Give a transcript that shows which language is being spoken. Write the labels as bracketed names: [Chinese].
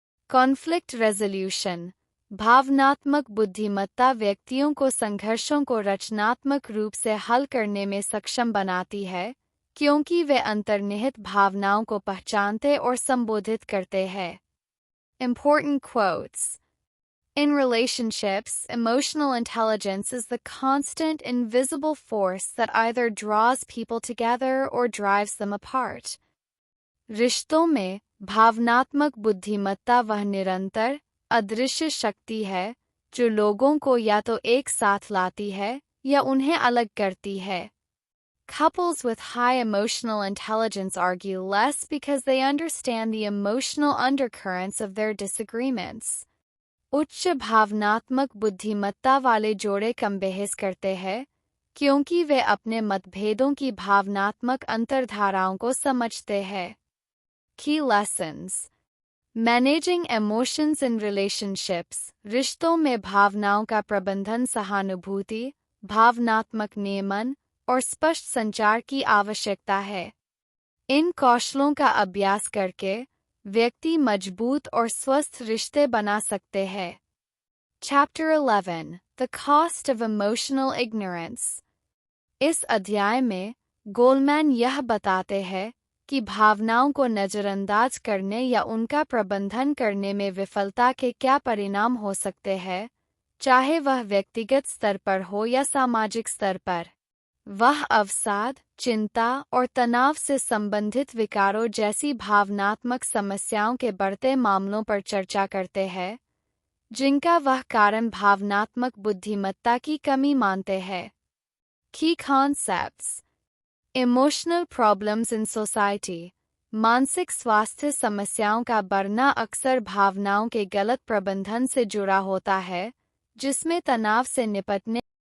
[English] Conflict resolution. [Hindi] भावनात्मक बुद्धिमत्ता व्यक्तियों को संघर्षों को रचनात्मक रूप से हल करने में सक्षम बनाती है, क्योंकि वे अंतर्निहित भावनाओं को पहचानते और संबोधित करते हैं। [English] Important quotes. In relationships, emotional intelligence is the constant, invisible force that either draws people together or drives them apart. [Hindi] रिश्तों में भावनात्मक बुद्धिमत्ता वह निरंतर, अदृश्य शक्ति है जो लोगों को या तो एक साथ लाती है या उन्हें अलग करती है। [English] Couples with high emotional intelligence argue less because they understand the emotional undercurrents of their disagreements. [Hindi] उच्च भावनात्मक बुद्धिमत्ता वाले जोड़े कम बहस करते हैं, क्योंकि वे अपने मतभेदों की भावनात्मक अंतर्धाराओं को समझते हैं। [English] Key lessons. Managing emotions in relationships. [Hindi] रिश्तों में भावनाओं का प्रबंधन सहानुभूति, भावनात्मक नियमन और स्पष्ट संचार की आवश्यकता है। इन कौशलों का अभ्यास करके व्यक्ति मजबूत और स्वस्थ रिश्ते बना सकते हैं। [English] Chapter 11. The Cost of Emotional Ignorance. [Hindi] इस अध्याय में गोलमैन यह बताते हैं कि भावनाओं को नजरअंदाज करने या उनका प्रबंधन करने में विफलता के क्या परिणाम हो सकते हैं, चाहे वह व्यक्तिगत स्तर पर हो या सामाजिक स्तर पर। वह अवसाद, चिंता और तनाव से संबंधित विकारों जैसी भावनात्मक समस्याओं के बढ़ते मामलों पर चर्चा करते हैं, जिनका वह कारण भावनात्मक बुद्धिमत्ता की कमी मानते हैं। [English] Key concepts. Emotional problems in society. [Hindi] मानसिक स्वास्थ्य समस्याओं का बढ़ना अक्सर भावनाओं के गलत प्रबंधन से जुड़ा होता है, जिसमें तनाव से निपटने